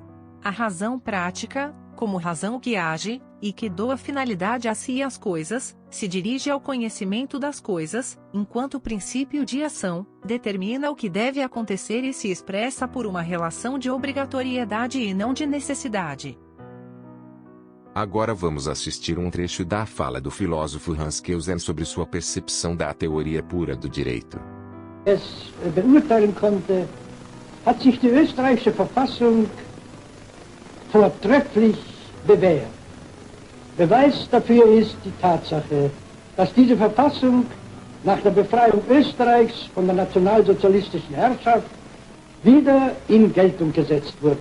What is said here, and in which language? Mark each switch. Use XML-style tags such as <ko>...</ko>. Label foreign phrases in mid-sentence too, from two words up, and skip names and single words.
<pt>A razão prática, como razão que age, e que doa finalidade a si e às coisas, se dirige ao conhecimento das coisas, enquanto princípio de ação, determina o que deve acontecer e se expressa por uma relação de obrigatoriedade e não de necessidade. Agora vamos assistir um trecho da fala do filósofo Hans Kelsen sobre sua percepção da teoria pura do direito.</pt> <de>Es beurteilen konnte, hat sich die österreichische Verfassung vortrefflich bewährt. Beweis dafür ist die Tatsache, dass diese Verfassung nach der Befreiung Österreichs von der nationalsozialistischen Herrschaft wieder in Geltung gesetzt wurde.</de>